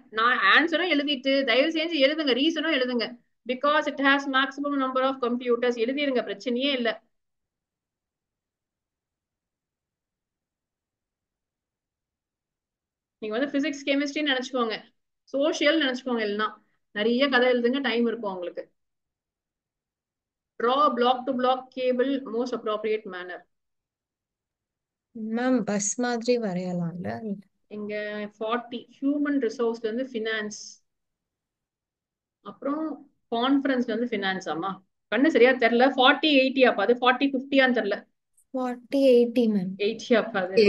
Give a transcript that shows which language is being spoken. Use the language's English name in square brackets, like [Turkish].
[Tamil] நான் ஆன்சரும் எழுதிட்டு தயவு செஞ்சு எழுதுங்க, ரீசனும் எழுதுங்க. [English] Because it has maximum number of computers. [Tamil] எழுதிருங்க, பிரச்சனையே இல்லை. நீங்க வந்து பிசிக்ஸ் கெமிஸ்ட்ரின்னு நினைச்சுக்கோங்க, சோசியல் நினைச்சுக்கோங்க. இல்லைன்னா நிறைய கதை எழுதுங்க, டைம் இருக்கும் உங்களுக்கு. [English] draw block to block cable most appropriate manner. [Tamil] Ma'am bus மாதிரி வரையலாம்ல? இங்க 40 ஹியூமன் ரிசோர்ஸ்ல இருந்து ஃபினான்ஸ், அப்புறம் கான்ஃபரன்ஸ்ல இருந்து ஃபினான்ஸ். ஆமா, கண்ணு சரியா தெரியல. 40-80 அப்ப அது 40-50 தெரியல. 40-80 மேம். 80 அப்ப அது